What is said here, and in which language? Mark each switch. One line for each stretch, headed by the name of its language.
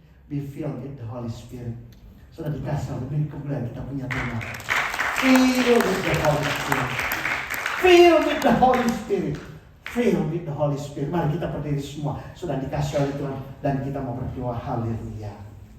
English: Be filled with the Holy Spirit.
Indonesian: Sudah dikasih oleh kemudian kita punya tema.
English: Filled with the Holy Spirit. Filled with the Holy Spirit. Filled with the Holy Spirit.
Indonesian: Mari kita berdiri semua. Sudah dikasih oleh Tuhan, dan kita mau berdoa. Haleluya.